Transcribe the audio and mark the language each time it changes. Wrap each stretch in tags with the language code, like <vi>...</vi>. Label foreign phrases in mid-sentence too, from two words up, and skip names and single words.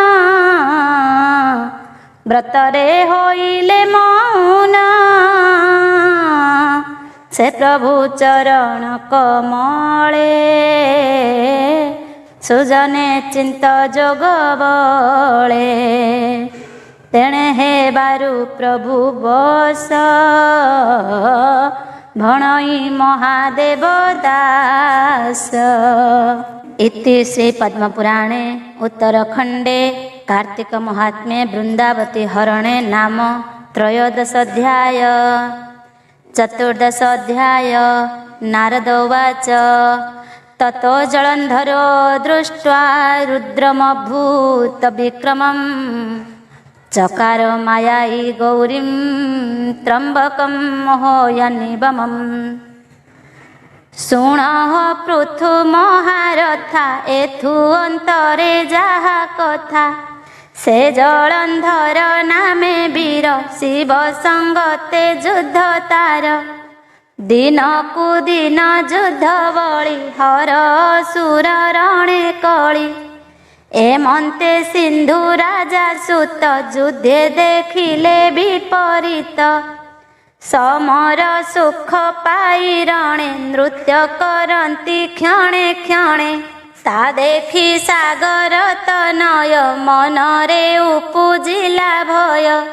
<or>ବ୍ରତରେ ହୋଇଲେ ମୌନ ସେ ପ୍ରଭୁ ଚରଣ କମଳେ ସୁଜନେ ଚିନ୍ତ ଯୋଗ ବଳେ ତେଣେ ହେବାରୁ ପ୍ରଭୁ ବସ ଭଣଇ ମହାଦେବ ଦାସ।</or> <sa>इति श्री पद्मपुराणे उत्तरखंडे कार्तिक महात्म्ये वृंदावती हरणे नाम त्रयोदश अध्याय। चतुर्दश अध्याय। नारद उवाच ततो जलंधरो दृष्ट्वा रुद्रमभूत विक्रमं चकार मायाई गौरीं त्र्यंबकं मोहयनिबमम्।</sa> <or>ଶୁଣ ପୃଥୁ ମହାରଥା ଏଥୁ ଅନ୍ତରେ ଯାହା କଥା ସେ ଜଳନ୍ଧର ନାମେ ବୀର ଶିବ ସଙ୍ଗତେ ଯୁଦ୍ଧ ତାର। ଦିନ କୁ ଦିନ ଯୁଦ୍ଧ ବଳୀ ହର ସୁର ରଣେ କଳୀ ଏମନ୍ତେ ସିନ୍ଧୁ ରାଜା ସୁତ ଯୁଦ୍ଧେ ଦେଖିଲେ ବିପରୀତ। ସମର ସୁଖ ପାଇ ରଣେ ନୃତ୍ୟ କରନ୍ତି କ୍ଷଣେ କ୍ଷଣେ ତା ଦେଖି ସାଗର ତନୟ ମନରେ ଉପୁଜିଲା ଭୟ।</or>